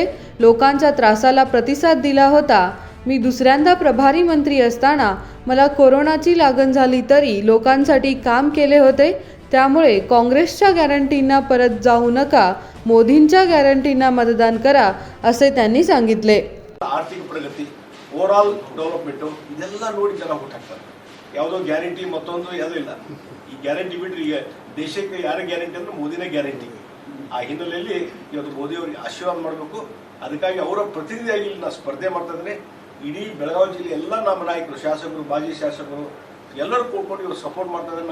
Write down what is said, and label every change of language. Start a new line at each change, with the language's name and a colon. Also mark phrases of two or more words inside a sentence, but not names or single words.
Marathi: लोकांच्या त्रासाला प्रतिसाद दिला होता। मी दुसऱ्यांदा प्रभारी मंत्री असताना मला कोरोनाची लागण झाली तरी लोकांसाठी काम केले होते। त्यामुळे काँग्रेसच्या गॅरंटींना परत जाऊ नका, मोदींच्या गॅरंटींना मतदान करा असे त्यांनी सांगितले।
Kannada: ಆರ್ಥಿಕ ಪ್ರಗತಿ
English: over all development
Kannada: ಇದೆಲ್ಲ ನೋಡಿ ಜನ ಓಟ್ ಹಾಕ್ತಾರೆ। ಯಾವುದೋ ಗ್ಯಾರಂಟಿ ಮತ್ತೊಂದು ಯಾವುದೂ ಇಲ್ಲ। ಈ ಗ್ಯಾರಂಟಿ ಬಿಟ್ಟರೆ ಈಗ ದೇಶಕ್ಕೆ ಯಾರ ಗ್ಯಾರಂಟಿ ಅಂದ್ರೆ ಮೋದಿನೇ ಗ್ಯಾರಂಟಿ। ಆ ಹಿನ್ನೆಲೆಯಲ್ಲಿ ಇವತ್ತು ಮೋದಿ ಅವರಿಗೆ ಆಶೀರ್ವಾದ ಮಾಡಬೇಕು। ಅದಕ್ಕಾಗಿ ಅವರ ಪ್ರತಿನಿಧಿಯಾಗಿ ಇಲ್ಲಿ ನಾನು ಸ್ಪರ್ಧೆ ಮಾಡ್ತಾ ಇದ್ದೇನೆ। ಇಡೀ ಬೆಳಗಾವಿ ಜಿಲ್ಲೆ ಎಲ್ಲ ನಮ್ಮ ನಾಯಕರು, ಶಾಸಕರು, ಮಾಜಿ ಶಾಸಕರು ಎಲ್ಲರೂ ಕೂಡ್ಕೊಂಡು ಇವರು ಸಪೋರ್ಟ್ ಮಾಡ್ತಾ ಇದ್ದಾರೆ।